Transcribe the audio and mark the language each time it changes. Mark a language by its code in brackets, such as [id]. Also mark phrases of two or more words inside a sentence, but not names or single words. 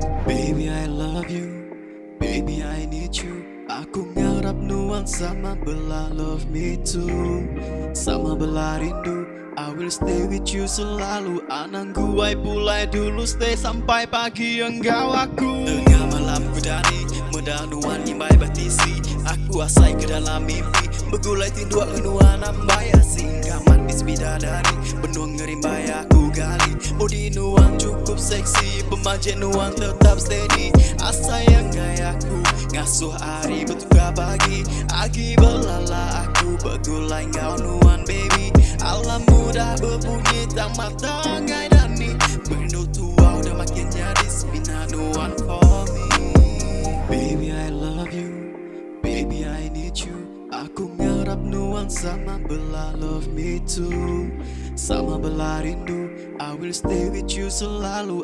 [en] Baby I love you, baby I need you. [iba] Aku ngarap nuansa sama belah [en] love me too. [iba] Sama belah rindu, [en] I will stay with you selalu. [iba] Anangku ai pulai dulu stay sampai pagi engkau aku. Tengah malam ku dari medanuan imbai batisi. Aku asai ke dalam mimpi, begulai tindu nuan ambai asing. Kaman bis bidadari, benung ngerimbai aku gali. Body nuan cukup seksi, pemanja nuan tetap steady. Asayang gayaku, ngasuh hari betuka pagi. Agi belala aku, begulai ngau nuan baby. Alam mudah berbunyi tak mata ngai dani. Benda tua udah makin nyaris, bina nuan [en] for me. Baby I love you, baby I need you. [iba] Aku ngarap nuansa sama belah [en] love me too. [iba] Sama belah rindu, [en] I will stay with you selalu.